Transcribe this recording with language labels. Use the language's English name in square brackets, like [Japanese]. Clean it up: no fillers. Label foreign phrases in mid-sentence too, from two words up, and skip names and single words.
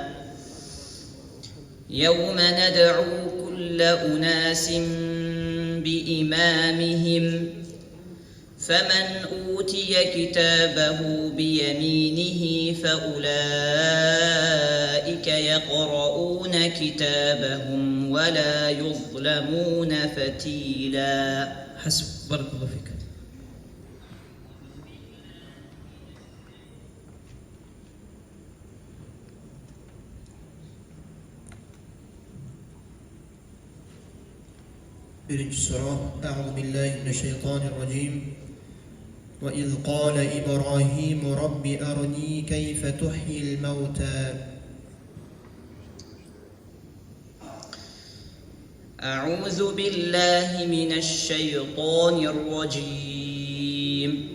[Arabic] يوم ندعو كل أناس بإمامهم فمن أوتي كتابه بيمينه فأولئك يقرؤون كتابهم ولا يظلمون فتيلا. حسب. بارك الله فيك. [Turkish] Birinci soru. [Arabic] أعوذ بالله من الشيطان الرجيم. وإذ قال إبراهيم رب أرني كيف تحيي الموتى. أعوذ بالله من الشيطان الرجيم.